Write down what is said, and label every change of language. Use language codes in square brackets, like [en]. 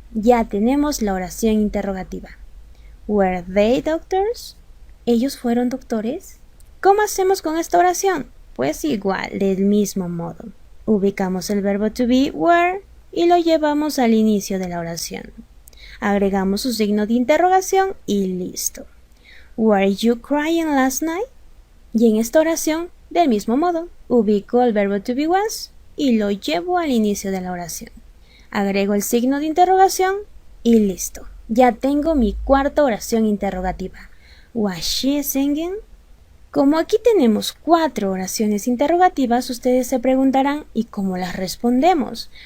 [es] Ya tenemos la oración interrogativa. [en] Were they doctors? [es] ¿Ellos fueron doctores? ¿Cómo hacemos con esta oración? Pues igual, del mismo modo. Ubicamos el verbo to be were y lo llevamos al inicio de la oración. Agregamos su signo de interrogación y listo. [en] Were you crying last night? [es] Y en esta oración, del mismo modo, ubico el verbo to be was y lo llevo al inicio de la oración. Agrego el signo de interrogación y listo. Ya tengo mi cuarta oración interrogativa. [en] Was she singing? [es] Como aquí tenemos 4 oraciones interrogativas, ustedes se preguntarán ¿y cómo las respondemos?